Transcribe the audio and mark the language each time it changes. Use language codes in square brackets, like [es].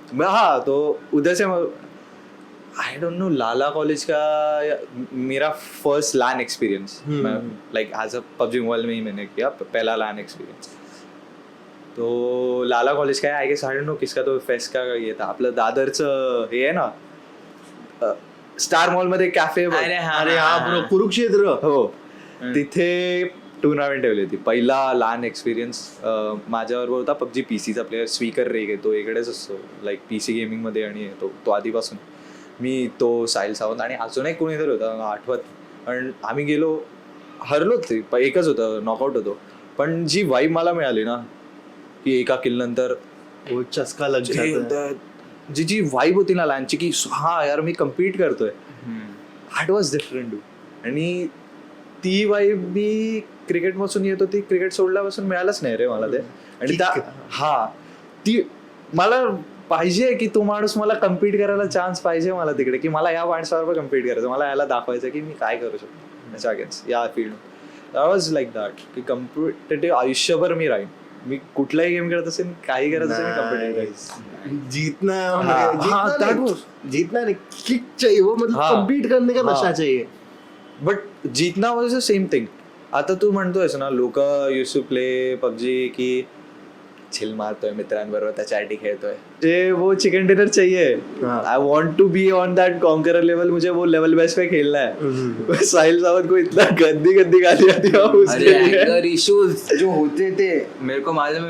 [hi] हाँ तो उधर से [en] I don't know [hi] Lala college का मेरा first LAN experience like as a PUBG mobile में ही मैंने किया पहला लैन एक्सपीरियंस. तो लाला कॉलेज का है I guess. [en] I don't know [hi] किसका तो फेस्ट का ये था. [mr] आपलं दादरचं हे आहे ना स्टार मॉल मध्ये कॅफे. अरे हा ब्रो कुरुक्षेत्र. हो तिथे टुर्नामेंट ठेवली होती. पहिला लहान एक्सपिरियन्स माझ्याबरोबर होता PUBG PC चा प्लेअर स्वीकर रेग आहे. तो इकडेच असतो लाईक PC गेमिंग मध्ये आणि तो आधीपासून. मी तो साहिल सावंत आणि अजून एक कोणीतरी होता आठवत. पण आम्ही गेलो हरलो ते एकच होतं नॉकआउट होतो. पण जी वाईब मला मिळाली ना की एका किल नंतर [hi] वो चस्का लग जाता है. [mr] जी वाईब होती ना लहानची की हा यार मी कम्पीट करतोय. [en] That was different do. [mr] आणि ती वाईब मी क्रिकेट पासून येत होती. क्रिकेट सोडल्यापासून मिळालंच नाही रे मला ते. आणि हा ती मला पाहिजे की तो माणूस मला कम्पीट करायला चान्स पाहिजे मला तिकडे की मला या माणसाबरोबर कम्पीट करायचं. मला याला दाखवायचं की मी काय करू शकतो त्याच्या अगेन्स्ट या field. [en] that was like that [mr] की कम्पिटेटिव्ह आयुष्यभर मी राहीन. मी कुठलाही गेम खेळत असेल काही करत असेल मी कम्पिटेटिव्ह. [hi] जीतना नहीं किक चाहिए वो मतलब कम्पीट करने का नशा चाहिए. [en] But जीतना was the same thing. [mr] आता तू म्हणतोयस ना लोक यूज टू प्ले PUBG की चिल मारतोय मित्रांबरोबर त्याच्यासाठी खेळतोय. [hi] ते वो चिकन डिनर चाहिए. [en] I want to be on that conqueror level. [hi] मुझे वो लेवल बेस पे खेलना है. साहिल सावंत को इतना गंदी गाली आती है उसके एंगर इश्यूज जो होते थे मेरे को मालूम है.